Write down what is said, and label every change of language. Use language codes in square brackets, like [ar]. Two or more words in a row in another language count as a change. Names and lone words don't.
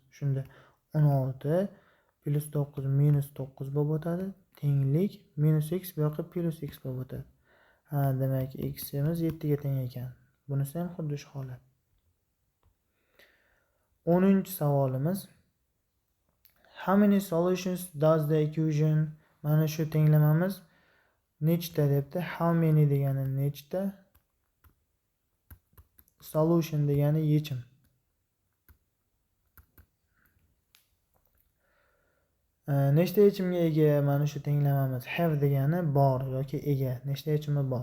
[uz] Shunda 16 plus 9 minus 9 bo'lib o'tadi. Tenglik minus x bu yoqqa plus x bo'lib o'tadi. Demak x imiz 7 ga teng ekan. Bunisi ham xuddi shu holat. 10-savolimiz. [en] How many solutions does the equation? [uz] Mana shu tenglamamiz nechta debdi. [en] How many [uz] degani nechta? Solution degani yechim. Nechta yechimga ega mana shu tenglamamiz? Have degani bor yoki ega. Nechta yechimi bor?